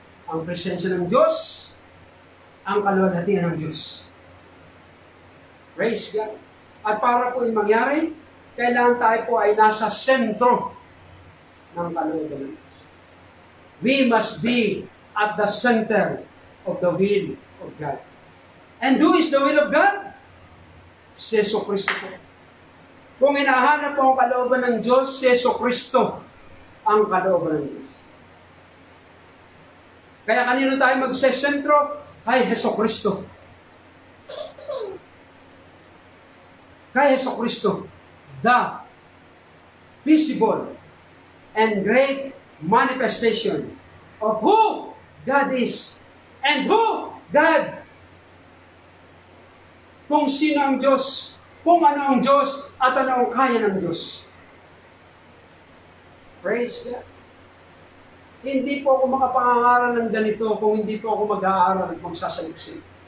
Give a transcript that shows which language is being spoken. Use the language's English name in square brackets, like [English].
[Filipino] Ang presensya ng Diyos, ang kaluwalhatian ng Diyos. [English] Praise God. [Filipino] At para po yung mangyari, kailangan tayo po ay nasa sentro ng kaluwalhatian ng Diyos. [English] We must be at the center of the will of God. And who is the will of God? [Filipino] Si Yesu Kristo po. Kung hinahanap po ang kalooban ng Diyos, si Yesu Kristo ang kalooban ng Diyos. Kaya kanino tayo magsesentro? Kay Yesu Kristo. [English] Kay Yesu Kristo, the visible and great manifestation of who God is and who God. [Filipino] Kung sino ang Diyos, kung ano ang Diyos, at ano ang kaya ng Diyos. [English] Praise God. [Filipino] Hindi po ako makapangaral ng ganito kung hindi po ako mag-aaral at magsasaliksik.